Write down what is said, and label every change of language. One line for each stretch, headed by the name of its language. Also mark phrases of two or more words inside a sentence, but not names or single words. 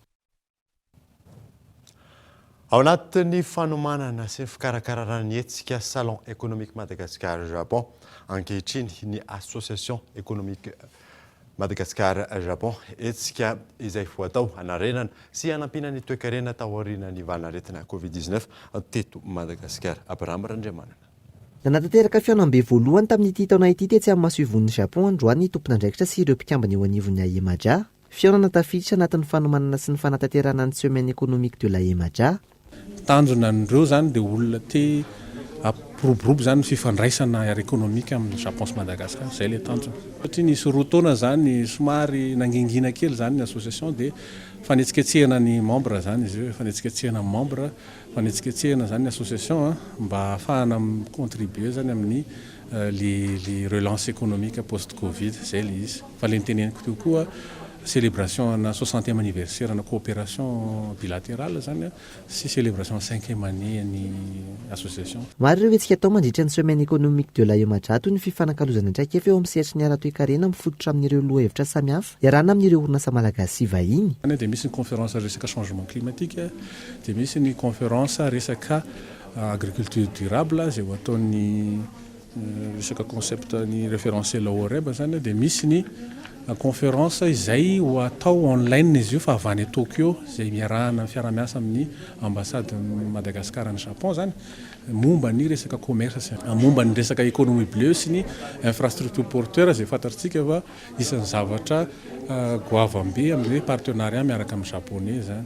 Malagasy: Ao anatin'ny fanomanana sy fikarakarana ny hetsika Salon économique Madagascar Japon ankehitriny ny Association économique Madagascar Japon hetsika izay voatao hanarenana sy hanampina ny toe-karena taoriana ny valanaretina Covid-19 teto Madagascar. Abraham Randriamanana. Nanatanteraka fihaonam-be voalohany tamin'ity taona ity tetsy amin'ny masoivon'ny Japon androany tompon'andraikitra sy ireo mpikambana eo anivon'ny Aemaja. Fihaonana tafiditra anatin'ny fanomanana sy ny fanatanterana ny semaine économique de la Aemaja. Tanjona andreo zany dia olona te apiroborobo zany fifandraisana ara-ekonomika amin'ny Japon sy Madagasikara zay le tanjona. Satria nisy roa taona zany somary nangingina kely zany ny association dia fanetsiketsehana ny membre zany izy io fanetsiketsehana membre fanetsiketsehana zany ny association mba ahafahana contribuer zany amin'ny le
French: relance économique post Covid
Malagasy: zay le izy fa le niteneniko teo koa célébration na
French: 60e anniversaire
Malagasy: na
French: coopération bilatérale
Malagasy: zany sy
French: célébration 5e année
Malagasy: ny association. Maro ireo hetsika atao mandritra ny semaine économique de la Aemaja toy ny fifanankalozana ndraiky efa eo amin'ny sehatry ny ara-toe-karena mifototra amin'ireo lohahevitra samihafa iarahana amin'ireo orinasa malagasy sy vahiny. Dia misy ny conférence resaka
French: changement climatique
Malagasy: dia misy ny conférence resaka
French: agriculture durable
Malagasy: zay ho ataony resaka concept ny référentiel OREB zany dia misy ny conférence izay ho atao online izy io fa avy any Tokyo zay miarahana fiaramiasa amin'ny ambassade Madagascar ny Japon zany momba ny resaka commerce momba ny resaka
French: économie bleue
Malagasy: sy ny
French: infrastructure porteur
Malagasy: zay fantatsika fa isan'ny zavatra goavambe amin'ny partenariat miaraka amin'ny japonais zany.